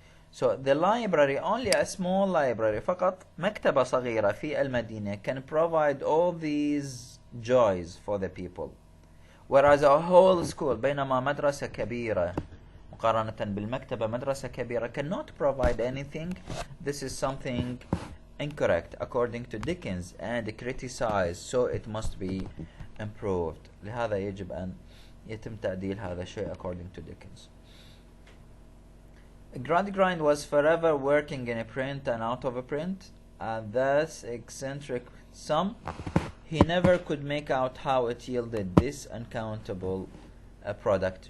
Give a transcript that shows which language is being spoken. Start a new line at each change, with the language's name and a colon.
English: So the library, only a small library,
Arabic: فقط مكتبة صغيرة في المدينة
English: can provide all these joys for the people. Whereas a whole school,
Arabic: بينما مدرسة كبيرة مقارنة بالمكتبة مدرسة كبيرة
English: cannot provide anything. This is something incorrect according to Dickens and criticized, so it must be improved.
Arabic: لهذا يجب أن يتم تعديل هذا الشيء
English: according to Dickens. Gradgrind was forever working in a print and out of a print, and thus eccentric some. He never could make out how it yielded this uncountable product.